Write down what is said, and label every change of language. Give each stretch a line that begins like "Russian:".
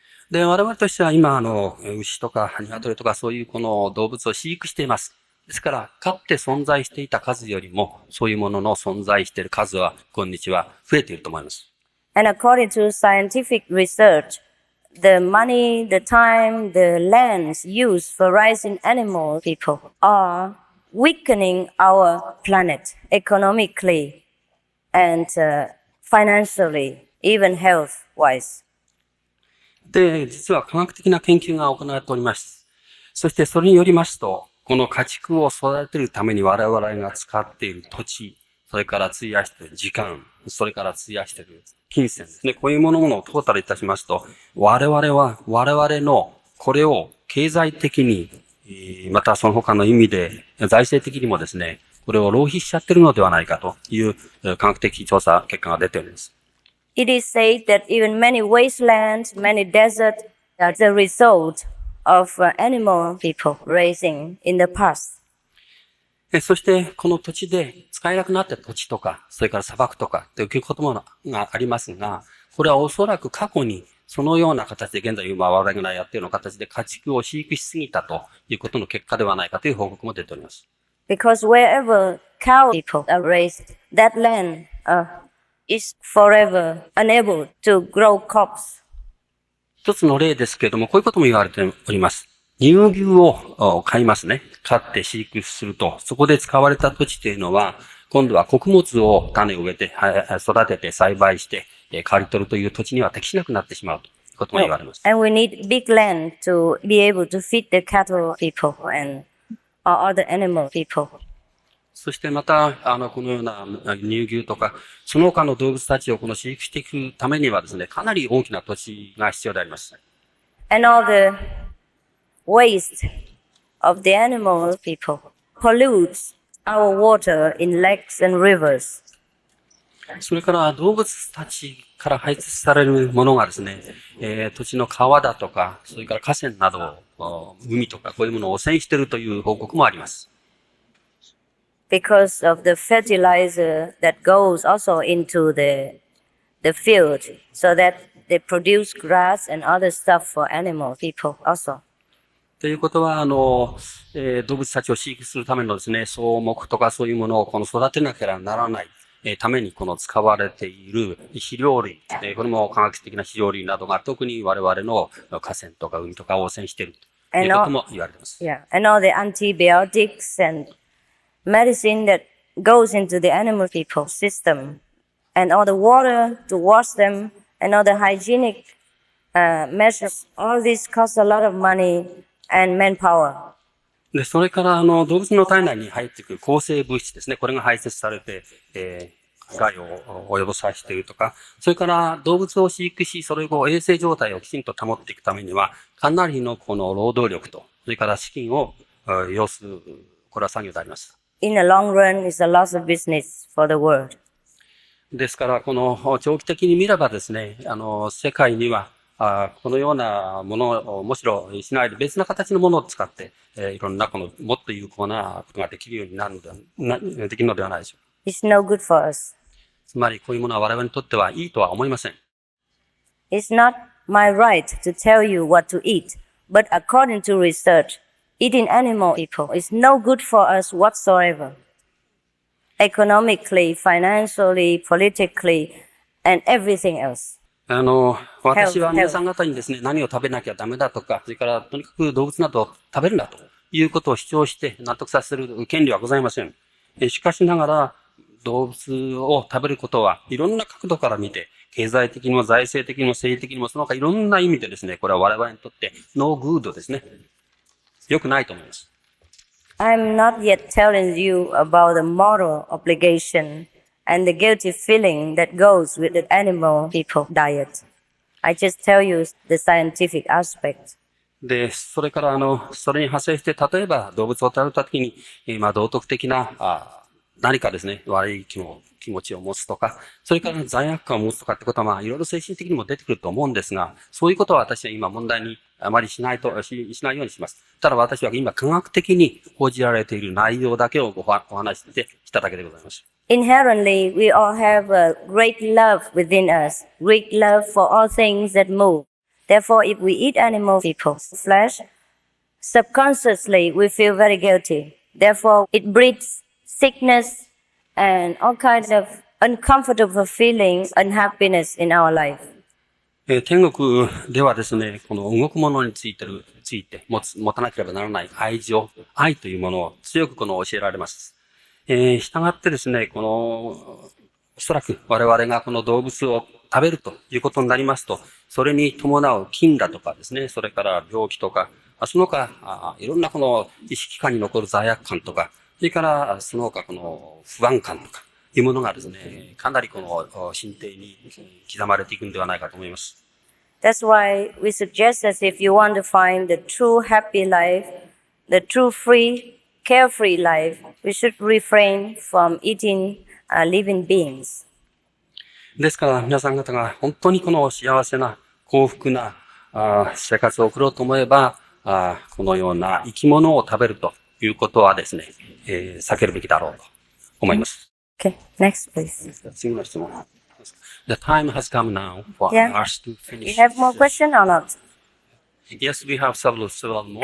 Japanese: で、我々としては今、牛とか鶏とかそういうこの動物を飼育しています。ですから、かつて存在していた数よりも、そういうものの存在している数は、今日は増えていると思います。
English: And according to scientific research, the money, the time, the lands used for raising animal people are weakening our planet economically and financially, even health-wise.
Japanese: で、実は科学的な研究が行われております。そしてそれによりますと、この家畜を育てるために我々が使っている土地、それから費やしている時間、それから費やしている金銭ですね。こういうものをトータルいたしますと、我々のこれを経済的に、またその他の意味で財政的にもですね、これを浪費しちゃってるのではないかという科学的調査結果が出ております。
English: It is said that even many wastelands, many deserts are the result of animal people raising in the past.
Japanese: そして、この土地で使えなくなった土地とか、それから砂漠とか、ということもがありますが、これはおそらく過去にそのような形で、現在我々がやっているような形で家畜を飼育しすぎたということの結果ではないかという報告も出ております。
English: Because wherever cow people are raised, that land is forever unable to grow crops.
Japanese: 一つの例ですけれども、こういうことも言われております。乳牛を飼いますね。飼って飼育すると、そこで使われた土地というのは、今度は穀物を種を植えて、育てて栽培して、刈り取るという土地には適しなくなってしまうということも言われます。
English: And we need big land to be able to feed the cattle people and other animal people.
Japanese: そしてまた、このような乳牛とか、その他の動物たちをこの飼育していくためにはですね、かなり大きな土地が必要であります。
English: And all the waste of the animal people pollutes our water in lakes and rivers.
Japanese: それから動物たちから排出されるものがですね、土地の川だとか、それから河川など、海とかこういうものを汚染しているという報告もあります。
English: Because of the fertilizer that goes also into the field, so that they produce grass and other stuff for animal people also.
Japanese: ということは、動物たちを飼育するためのですね、草木とかそういうものをこの育てなければならない、ためにこの使われている肥料類、これも化学的な肥料類などが特に我々の河川とか海とかを汚染しているということも言われています。
English: Yeah, and all the antibiotics and medicine that goes into the animal people system, and all the water to wash them, and all the hygienic measures, all this costs a lot of money and manpower.
Japanese: で、それから動物の体内に入ってくる抗生物質ですね。これが排泄されて、害を及ぼさせているとか、それから動物を飼育し、それを衛生状態をきちんと保っていくためには、かなりのこの労働力と、それから資金を要する、これは作業であります。
English: In the long run, it's a loss of business for the world.
Japanese: ですから、この長期的に見ればですね、世界には、このようなものをむしろしないで別な形のものを使って、いろんなこのもっと有効なことができるようになるできるのではないでしょうか。
English: It's no good for us.
Japanese: つまりこういうものは我々にとってはいいとは思いません。
English: It's not my right to tell you what to eat, but according to research, eating animal people is no good for us whatsoever. Economically, financially, politically, and everything else.
Japanese: 私は皆さん方にですね、何を食べなきゃダメだとか、それからとにかく動物などを食べるなということを主張して納得させる権利はございません。しかしながら、動物を食べることはいろんな角度から見て、経済的にも財政的にも政治的にもその他いろんな意味でですね、これは我々にとってノーグッドですね。良くないと思います。
English: I'm not yet telling you about the moral obligation and the guilty feeling that goes with the animal people diet. I just tell you the scientific aspect.
Japanese: で、それからそれに派生して、例えば動物を食べたときに、道徳的な、何かですね、悪い気持ちを持つとか、それから罪悪感を持つとかってことは、いろいろ精神的にも出てくると思うんですが、そういうことは私は今問題にあまりしないようにします。ただ私は今科学的に報じられている内容だけをお話ししただけでございます。
English: Inherently, we all have a great love within us, great love for all things that move. Therefore, if we eat animal people's flesh, subconsciously we feel very guilty. Therefore, it breeds sickness and all kinds of uncomfortable feelings, unhappiness in our life.
Japanese: 天国ではですね、この動くものについて持たなければならない愛というものを強く教えられます。従ってですね、おそらく我々がこの動物を食べるということになりますと、それに伴う菌だとかですね、それから病気とか、その他、いろんな意識下に残る罪悪感とか、それからその他不安感とかいうものがですね、かなり心底に刻まれていくんではないかと思います。
English: That's why we suggest that if you want to find the true happy life, the true free, carefree life, we should refrain from eating living beings.
Japanese: ですから皆さん方が本当に幸せな幸福な生活を送ろうと思えば、このような生き物を食べるということはですね、避けるべきだろうと思います。
English: Okay, next please.
Japanese: 次の質問。
English: The time has come now for us to finish. You have more questions or not? Yes, we have several more